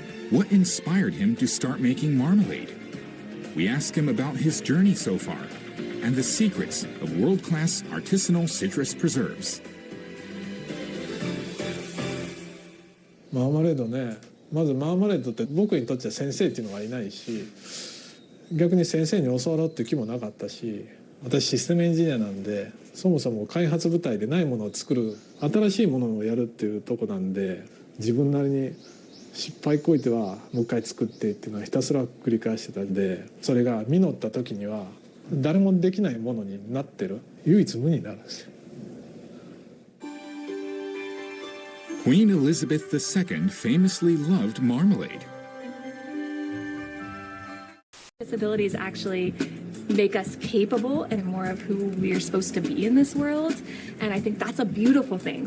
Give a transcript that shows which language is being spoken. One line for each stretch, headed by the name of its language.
English: What inspired him to start making marmalade? We ask him about his journey so far and the secrets of world-class artisanal citrus preserves.
Japanese: マーマレードね、まずマーマレードって僕にとっては先生っていうのがいないし、逆に先生に教わろうっていう気もなかったし、私システムエンジニアなんで、そもそも開発部隊でないものを作る、新しいものをやるっていうとこなんで、自分なりに失敗こいてはもう一回作ってっていうのはひたすら繰り返してたんで、それが実った時には誰もできないものになってる、唯一無二になるんですよ。
English: Queen Elizabeth II famously loved marmalade. Disabilities actually make us capable and more of who we are supposed to be in this world, and I think that's a beautiful thing.